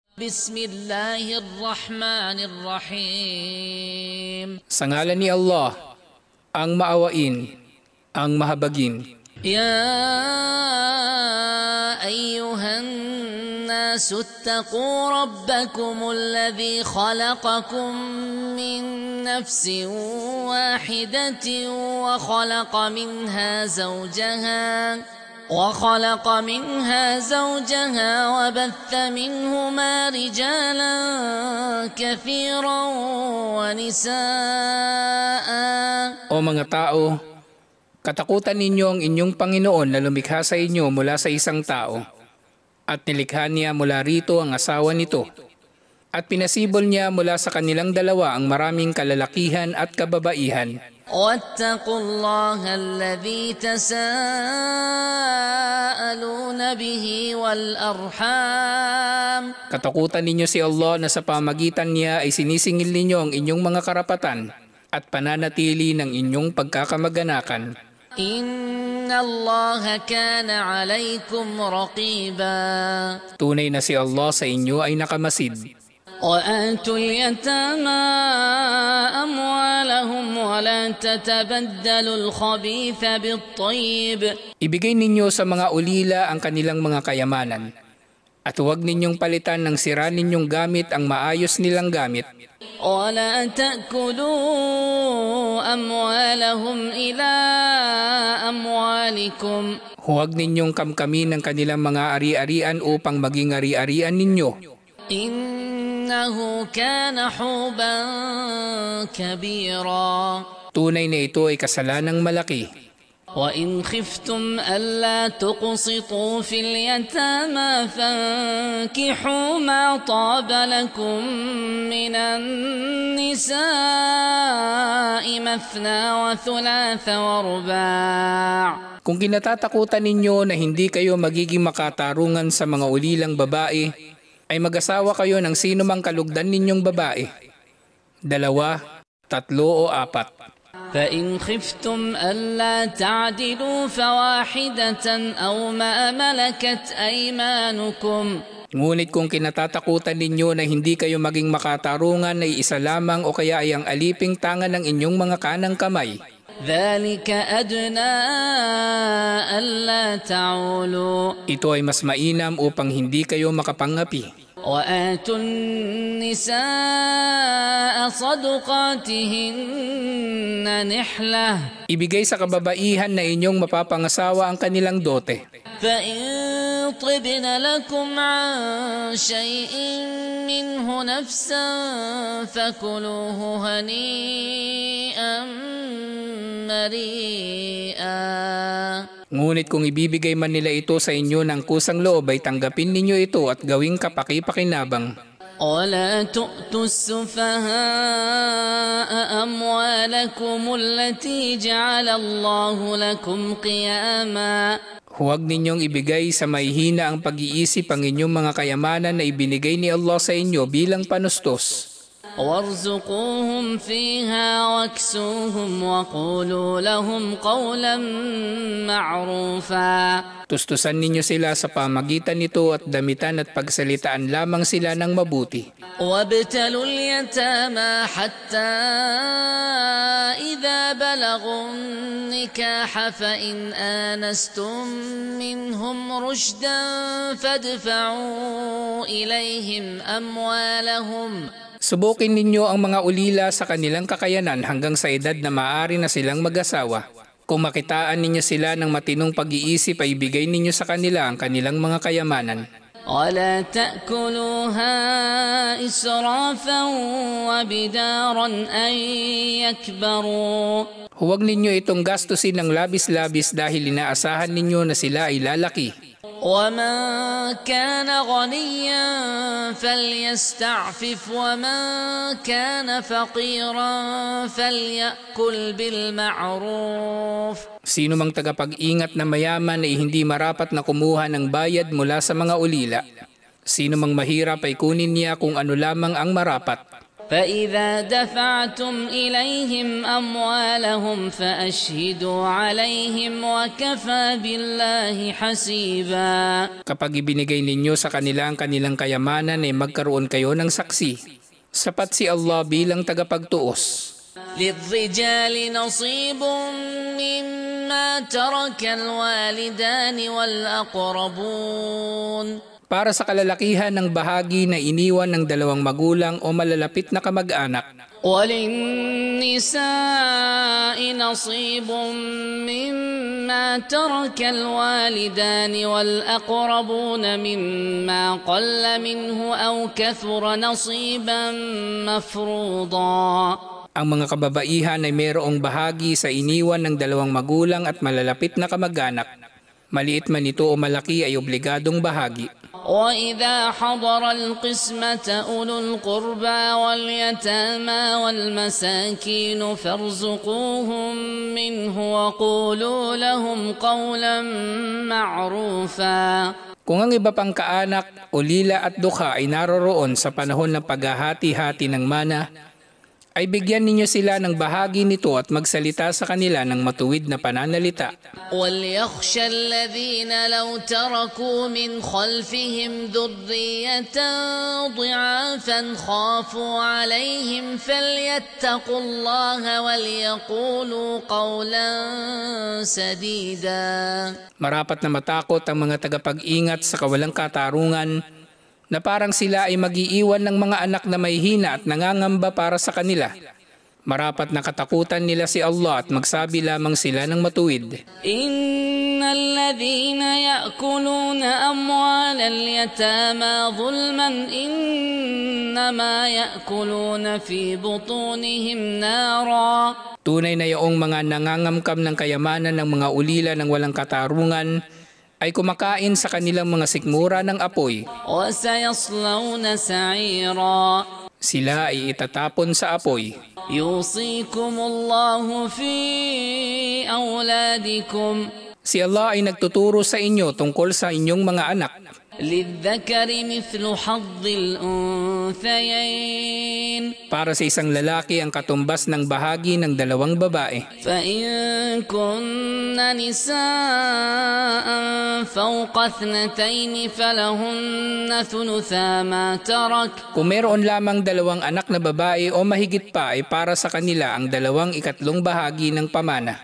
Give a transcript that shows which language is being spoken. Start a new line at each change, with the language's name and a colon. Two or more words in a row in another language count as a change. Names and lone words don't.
Arabic: بسم الله الرحمن الرحيم.
Filipino: Sa ngalan ni Allah, ang maawain, ang mahabagin.
Arabic: يا أيها الناس اتقوا ربكم الذي خلقكم من نفس واحدة وخلق منها زوجها وبث منهما رجالا كثيرا ونساء.
Filipino: O mga tao, katakutan ninyo ang inyong Panginoon na lumikha sa inyo mula sa isang tao, at nilikha niya mula rito ang asawa nito, at pinasibol niya mula sa kanilang dalawa ang maraming kalalakihan at kababaihan.
Arabic: واتقوا الله الذي تساءلون به والأرحام.
Filipino: Katakutan ninyo si Allah na sa pamagitan niya ay sinisingil ninyo ang inyong mga karapatan at pananatili ng inyong pagkakamag-anakan.
Arabic: إن الله كان عليكم رقيبا.
Filipino: Tunay na si Allah sa inyo ay nakamasid.
Arabic: وآتوا اليتامى أموالهم ولا تتبدلوا الخبيث بالطيب.
Filipino: Ibigay ninyo sa mga ulila ang kanilang mga kayamanan, at huwag ninyong palitan ng sira ninyong gamit ang maayos nilang gamit.
Arabic: ولا تأكلوا أموالهم إلى أموالكم.
Filipino: Huwag ninyong kamkamin ang kanilang mga ari-arian upang maging ari-arian ninyo.
Arabic: إنه كان حوبا كبيرا.
Filipino: Tunay na ito ay kasalanang malaki.
Arabic: وإن خفتم ألا تقسطوا في اليتامى فانكحوا ما طاب لكم من النساء مثنى وثلاث ورباع.
Filipino: Kung kinatatakutan ninyo na hindi kayo magiging makatarungan sa mga ulilang babae, ay mag-asawa kayo ng sino mang kalugdan ninyong babae. 2, 3 o 4.
Arabic: فإن خفتم ألا تعدلوا فواحدة أو ما ملكت أيمانكم.
Filipino: Ngunit kung kinatatakutan ninyo na hindi kayo maging makatarungan ay isa lamang o kaya ay ang aliping tangan ng inyong mga kanang kamay.
Arabic: ذلك أدنى ألا تعولوا.
Filipino: Ito ay mas mainam upang hindi kayo makapangapi.
Arabic: وآتوا النساء صدقاتهن نحلة.
Filipino: Ibigay sa kababaihan na inyong mapapangasawa ang kanilang dote.
Arabic: فإن طبن لكم عن شيء منه نفسا فكلوه هنيئا مريئا.
Filipino: Ngunit kung ibibigay man nila ito sa inyo ng kusang loob ay tanggapin ninyo ito at gawing kapaki-pakinabang.
Arabic: ولا تؤتوا السفهاء أموالكم التي جعل الله لكم قياما.
Filipino: Huwag ninyong ibigay sa mahihina ang pag-iisip ang inyong mga kayamanan na ibinigay ni Allah sa inyo bilang panustos.
Arabic: وارزقوهم فيها واكسوهم وقولوا لهم قولا معروفا.
Filipino: Tustusan ninyo sila sa pamagitan nito at damitan at pagsalitaan lamang sila ng mabuti.
Arabic: وابتلوا اليتامى حتى إذا بلغوا النكاح فإن آنستم منهم رشدا فادفعوا إليهم أموالهم.
Filipino: Subukin ninyo ang mga ulila sa kanilang kakayanan hanggang sa edad na maaari na silang mag-asawa. Kung makitaan ninyo sila ng matinong pag-iisip ay ibigay ninyo sa kanila ang kanilang mga kayamanan.
Arabic: ولا تأكلوها إسرافا وبدارا أن يكبروا.
Filipino: Huwag ninyo itong gastusin ng labis-labis dahil inaasahan ninyo na sila ay lalaki.
Arabic: ومن كان غنيا فليستعفف ومن كان فقيرا فليأكل بالمعروف.
Filipino: Sino mang tagapag-ingat na mayaman ay hindi marapat na kumuha ng bayad mula sa mga ulila. Sino mang mahirap ay kunin niya kung ano lamang ang marapat.
Arabic: فإذا دفعتم إليهم أموالهم فأشهدوا عليهم وكفى بالله حسيبا.
Filipino: Kapag ibinigay ninyo sa kanila ang kanilang kayamanan ay magkaroon kayo ng saksi. Sapat si Allah bilang tagapagtuos.
Arabic: للرجال نصيب مما ترك الوالدان والأقربون.
Filipino: Para sa kalalakihan ng bahagi na iniwan ng dalawang magulang o malalapit na kamag-anak.
Arabic: وللنساء نصيب مما ترك الوالدان والأقربون مما قل منه أو كثر نصيبا مفروضا.
Filipino: Ang mga kababaihan ay mayroong bahagi sa iniwan ng dalawang magulang at malalapit na kamag-anak. Maliit man ito o malaki ay obligadong bahagi.
Arabic: وإذا حضر القسمة أولو القربى واليتامى والمساكين فارزقوهم منه وقولوا لهم قولا معروفا.
Filipino: Kung ang iba pang kaanak, ulila at dukha ay naroroon sa panahon ng paghahati-hati ng mana, ay bigyan ninyo sila ng bahagi nito at magsalita sa kanila ng matuwid na pananalita.
Arabic: وَلْيَخْشَ الَّذِينَ لَوْ تَرَكُوا مِنْ خَلْفِهِمْ ذُرِّيَّةً ضِعَافًا خَافُوا عَلَيْهِمْ فَلْيَتَّقُوا اللَّهَ وَلْيَقُولُوا قَوْلًا سَدِيدًا.
Filipino: Marapat na matakot ang mga tagapag-ingat sa kawalang katarungan na parang sila ay mag-iiwan ng mga anak na may hina at nangangamba para sa kanila. Marapat na katakutan nila si Allah at magsabi lamang sila ng matuwid.
Arabic: إن الذين يأكلون أموال اليتامى ظلما إنما يأكلون في بطونهم نارا.
Filipino: Tunay na yaong mga nangangamkam ng kayamanan ng mga ulila ng walang katarungan ay kumakain sa kanilang mga sikmura ng apoy. Sila ay itatapon sa apoy.
Arabic: يوصيكم الله في أولادكم.
Filipino: Si Allah ay nagtuturo sa inyo tungkol sa inyong mga anak.
Arabic: لِلذَّكَرِ مِثْلُ حَظِّ الْأُنثَيَيْنِ.
Filipino: Para sa isang lalaki ang katumbas ng bahagi ng dalawang babae.
Arabic: فَإِن كُنَّ نِسَاءً فَوْقَ اثْنَتَيْنِ فَلَهُنَّ ثُلُثَا مَا تَرَكَ.
Filipino: Kung meron lamang dalawang anak na babae o mahigit pa ay para sa kanila ang 2/3 bahagi ng pamana.